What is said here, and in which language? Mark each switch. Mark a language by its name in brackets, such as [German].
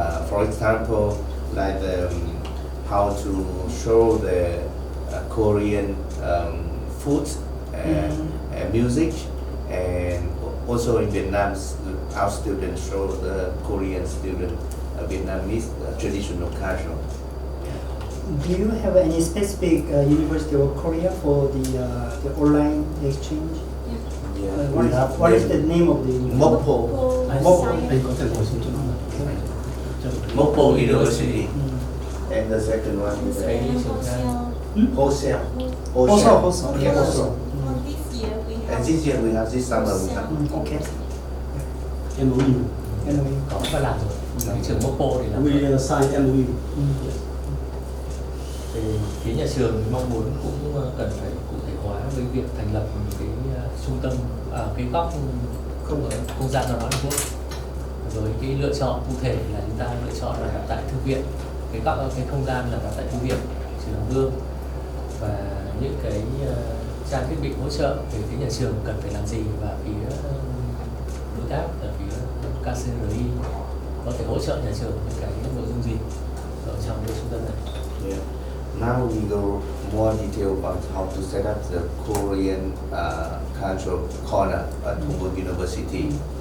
[English] For example, like how to show the Korean food and music, and also in Vietnam, our students show the Korean student Vietnamese traditional culture. Do you have any specific University of Korea for the online exchange? Yeah, What is the name of the university? Mopo. [Vietnamese] Anh có thể ngồi xuống chỗ đó. [English] Mopo University. And the second one is [Vietnamese] Cái trường Nga. [English] Hoseo. Also. Yes. Also. This year we have. And this year we have, this summer we have. Okay. MOU. Anyway. [Vietnamese] Có phải làm rồi. Cái trường Mopo thì làm rồi. [English] We sign MOU. [Vietnamese] Thì phía nhà trường mong muốn cũng cần phải cụ thể hóa với việc thành lập cái trung tâm cái góc không gian văn hóa Hàn Quốc, rồi cái lựa chọn cụ thể là chúng ta lựa chọn là đặt tại thư viện, cái góc cái không gian là đặt tại thư viện trường Vương, và những cái trang thiết bị hỗ trợ về phía nhà trường cần phải làm gì, và phía đối tác là phía KCRI có thể hỗ trợ nhà trường những cái nội dung gì ở trong cái trung tâm này. [English] Yeah. Now we go more detail about how to set up the Korean cultural corner at Hùng University.